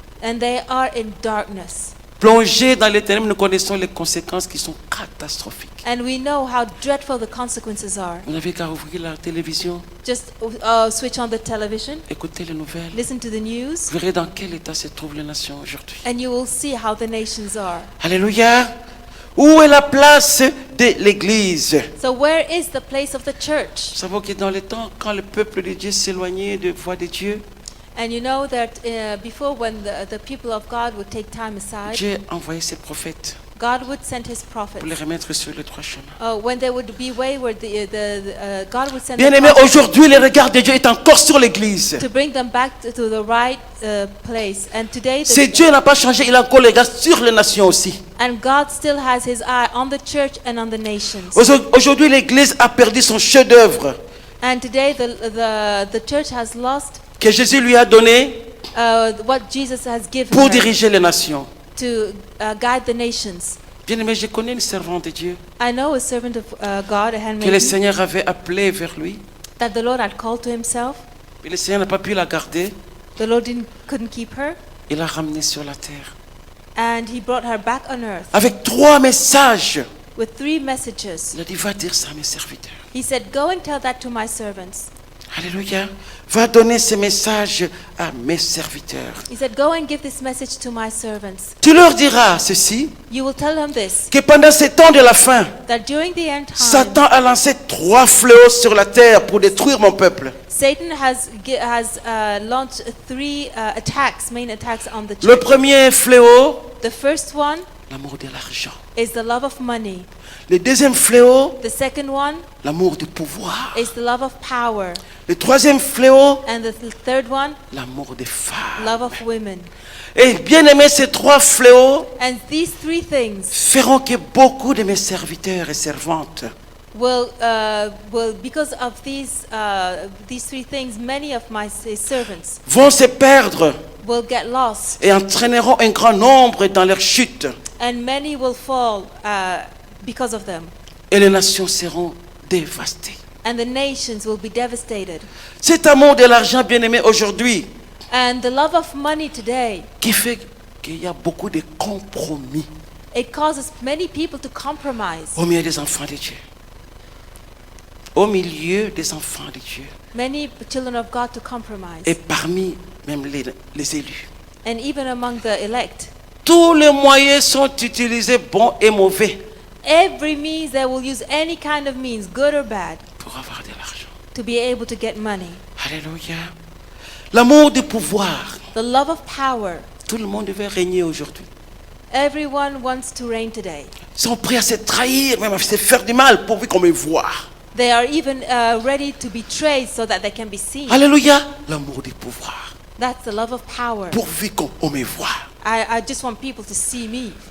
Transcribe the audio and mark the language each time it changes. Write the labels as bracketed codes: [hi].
[en] and they are in darkness. [fr] Plongées dans les ténèbres, nous connaissons les conséquences qui sont catastrophiques. [en] And we know how dreadful the consequences are. [fr] Vous n'avez qu'à ouvrir la télévision, [en] Just switch on the television, [fr] écouter les nouvelles. [en] listen to the news, [fr] Vous verrez dans quel état se trouvent les nations aujourd'hui. [en] and you will see how the nations are. [fr] Alléluia. Où est la place de l'Église? [en] So where is the place of the church? [fr] Nous savons que dans les temps, quand le peuple de Dieu s'éloignait de la voix de Dieu, [en] And you know that before, when the people of God would take time aside, [fr] Dieu envoyait ses prophètes [en] God would send his prophets. [fr] pour les remettre sur le droit chemin. [en] When they would be wayward, God would send [fr] Bien [en] the [fr] aimé, [en] prophets [fr] aujourd'hui, le regard de Dieu est encore sur l'Église. [en] to bring them back to the right place. And today, [fr] Si Dieu n'a pas changé, il a encore le regard sur les nations aussi. [en] and God still has his eye on the church and on the nations. [fr] Aujourd'hui, l'Église a perdu son chef-d'œuvre [en] And today, the church has lost [fr] que Jésus lui a donné [en] what Jesus has given [fr] pour [en] her [fr] diriger les nations. [en] to guide the nations. [fr] Bien aimé, je connais une servante de Dieu [en] I know a servant of God, a [fr] que le [en] handmaiden, [fr] Seigneur avait appelée vers lui. [en] that the Lord had called to himself. [fr] Et le Seigneur n'a pas pu la garder. [en] The Lord couldn't keep her, [fr] Il l'a ramenée sur la terre. [en] and he brought her back on earth [fr] Avec 3 messages. [en] with 3 messages. [fr] Il a dit, va dire ça à mes serviteurs. [en] He said, "Go and tell that to my servants." [fr] Alléluia. Va donner ce message à mes serviteurs. [en] He said, "Go and give this message to my servants. [fr] Tu leur diras ceci, [en] You will tell them this, [fr] que pendant ces temps de la fin, [en] that during the end time, [fr] Satan a lancé 3 fléaux sur la terre pour détruire mon peuple. [en] Satan has launched 3 attacks, main attacks on the [fr] Le [en] church. [fr] premier fléau, [en] The first one [fr] l'amour de l'argent. [en] is the love of money. [fr] Le deuxième fléau, [en] The second one [fr] l'amour du pouvoir. [en] is the love of power. [fr] Le troisième fléau, [en] And the third one, [fr] l'amour des femmes. [en] love of women. [fr] Et bien aimé, ces 3 fléaux [en] And these 3 things [fr] feront que beaucoup de mes serviteurs et servantes [en] will because of these 3 things, many of my servants [fr] vont se perdre [en] will get lost, [fr] et entraîneront un grand nombre dans leur chute. [en] and many will fall because of them. [fr] Et les nations seront dévastées. [en] And the nations will be devastated. [fr] Cet amour de l'argent, bien aimé, aujourd'hui, [en] And the love of money today, [fr] qui fait qu'il y a beaucoup de compromis [en] it causes many people to compromise. [fr] au milieu des enfants de Dieu. Au milieu des enfants de Dieu. [en] Many children of God to compromise. [fr] Et parmi même les élus. [en] And even among the elect. [fr] Tous les moyens sont utilisés, bons et mauvais, [en] Every means, they will use any kind of means, good or bad, [fr] pour avoir de l'argent. [en] to be able to get money. [fr] Alléluia. L'amour du pouvoir. [en] The love of power. [fr] Tout le monde veut régner aujourd'hui. [en] Everyone wants to reign today. [fr] Ils sont prêts à se trahir, même à se faire du mal pourvu qu'on me voie. [en] They are even ready to betray so that they can be seen. [fr] Alléluia. L'amour du pouvoir. [en] That's the love of power. [fr] Pourvu qu'on me voie. [en] I just want people to see me.